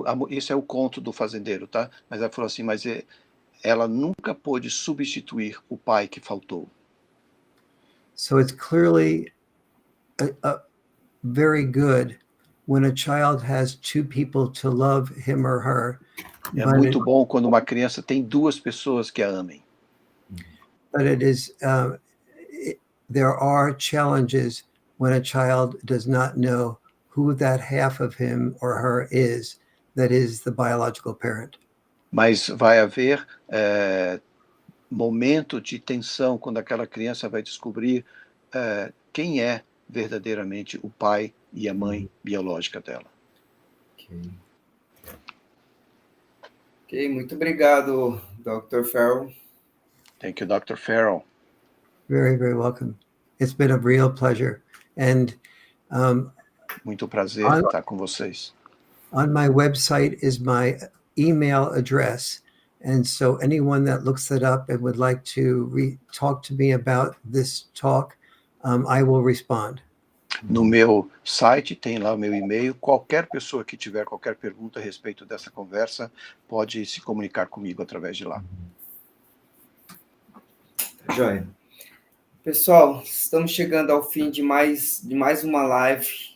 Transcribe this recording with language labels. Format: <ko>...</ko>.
<pt>Isso é o conto do fazendeiro, tá? Mas ela falou assim, mas ela nunca pôde substituir o pai que faltou.</pt> <en>So it's clearly very good when a child has two people to love him or her.</en> <pt>É muito bom quando uma criança tem duas pessoas que a amem.</pt> <en>But it is there are challenges when a child does not know who that half of him or her is that is the biological parent.</en> <pt>Mas vai haver momento de tensão quando aquela criança vai descobrir quem é verdadeiramente o pai e a mãe biológica dela. Ok, muito obrigado, Dr. Farrell.</pt> <en>Thank you, Dr. Farrell. Very, very welcome. It's been a real pleasure. And</en> <pt>muito prazer estar com vocês.</pt> <en>On my website is my email address. And so anyone that looks it up and would like to talk to me about this talk, I will respond.</en> <pt>No meu site tem lá o meu e-mail. Qualquer pessoa que tiver qualquer pergunta a respeito dessa conversa pode se comunicar comigo através de lá. Joia. Pessoal, estamos chegando ao fim de mais uma live.</pt>